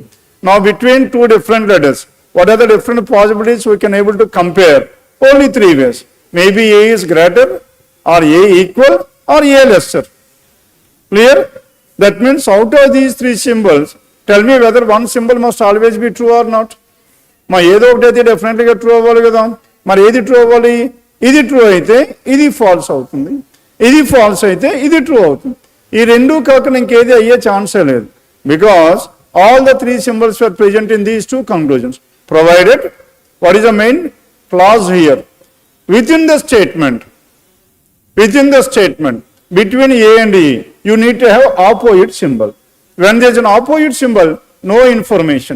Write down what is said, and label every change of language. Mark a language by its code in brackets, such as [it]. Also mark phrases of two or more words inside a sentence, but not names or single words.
[en] Now between 2 different letters, what are the different possibilities we can able to compare? Only 3 ways. Maybe A is greater or A equal or A lesser. Clear? That means out of these 3 symbols, tell me whether one symbol must always be true or not. [te] మా ఏదో ఒకటి definitely గా true అవ్వాలి కదా. మరి ఏది true అవ్వాలి? ఇది true అయితే ఇది false అవుతుంది. ఇది false అయితే ఇది true అవుతుంది. ఈ రెండు కాకుండా ఇంకేది అయ్యే chance లేదు. [en] Because all the 3 symbols were present in these 2 conclusions. Provided, what is the main clause here? Within the statement, between A and E, you need to have opposite symbol. When there is an opposite symbol, no information.